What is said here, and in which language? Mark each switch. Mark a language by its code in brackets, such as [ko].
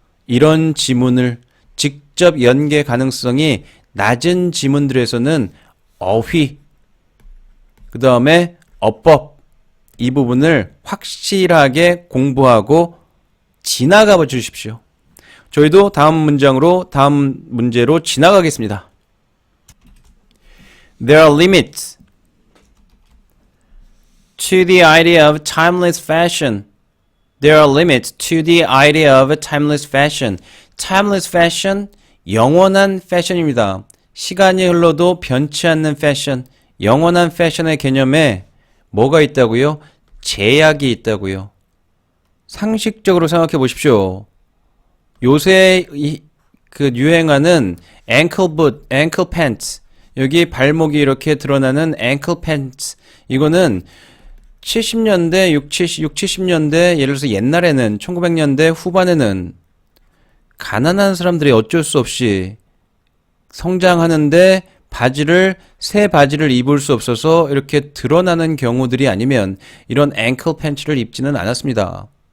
[ko] 이런 지문을 직접 연계 가능성이 낮은 지문들에서는 어휘, 그 다음에 어법, 이 부분을 확실하게 공부하고 지나가 봐 주십시오. 저희도 다음 문제로 지나가겠습니다. [en] There are limits to the idea of timeless fashion. There are limits to the idea of timeless fashion. [ko] Timeless fashion, 영원한 패션입니다. 시간이 흘러도 변치 않는 패션, 영원한 패션의 개념에 뭐가 있다고요? 제약이 있다고요. 상식적으로 생각해 보십시오. 요새 유행하는 ankle boot, ankle pants, 여기 발목이 이렇게 드러나는 ankle pants, 이거는 70년대, 70년대, 예를 들어서 옛날에는 1900년대 후반에는 가난한 사람들이 어쩔 수 없이 성장하는데 새 바지를 입을 수 없어서 이렇게 드러나는 경우들이 아니면 이런 앵클 팬츠를 입지는 않았습니다.